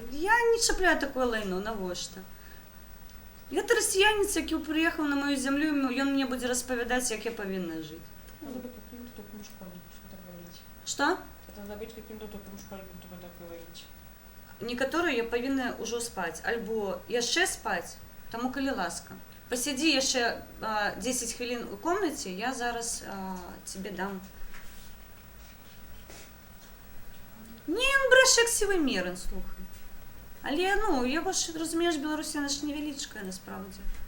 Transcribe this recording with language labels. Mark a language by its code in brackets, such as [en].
[be] Я не чапляю такое лайно, навошта? Гэта расіянець, [uk] який приїхав на мою землю, і ён мне буде розповідати, як я повинна жити. [ru] Надо быть каким-то тупым школьником, чтобы так говорить. Что? Это надо быть каким-то тупым школьником, чтобы так говорить. [be] Некаторые я павінна ўжо спаць, альбо яшчэ спаць, таму калі ласка. Посиди яшчэ 10 хвілін у комнаце, [uk] я зараз тебе дам. [be] Не, ён брэша як сівы мерын, слухай. Але, ну, яго ж, разумееш, Беларусь, яна ж невялічкая, насправді.